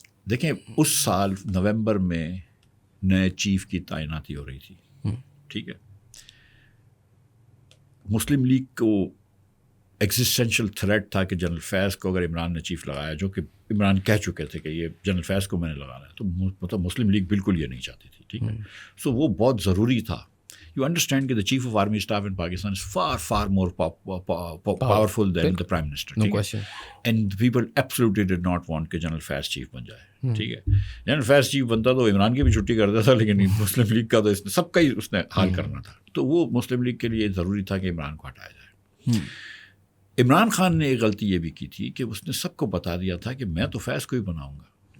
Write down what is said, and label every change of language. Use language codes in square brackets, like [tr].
[ur] دیکھیں اس سال نومبر میں نئے چیف کی تعیناتی ہو رہی تھی، ٹھیک ہے. مسلم لیگ کو ایگزسٹینشیل تھریٹ تھا کہ جنرل فیض کو اگر عمران نے چیف لگایا، جو کہ عمران کہہ چکے تھے کہ یہ جنرل فیض کو میں نے لگانا ہے، تو مطلب مسلم لیگ بالکل یہ نہیں چاہتی تھی، ٹھیک ہے. سو وہ بہت ضروری تھا. [en] You understand [ur] کہ [en] the chief of army staff in Pakistan is far more powerful than the prime minister. No question. And people absolutely did not want [ur] کہ جنرل فیض چیف بن جائے، ٹھیک ہے. جنرل فیض چیف بنتا تو عمران کی بھی چھٹی کرتا تھا، لیکن مسلم لیگ کا تو سب کا ہی اس نے حال کرنا تھا. تو وہ مسلم لیگ کے لیے ضروری تھا کہ عمران کو ہٹایا جائے. عمران خان نے ایک غلطی یہ بھی کی تھی کہ اس نے سب کو بتا دیا تھا کہ میں تو فیض کو ہی بناؤں گا.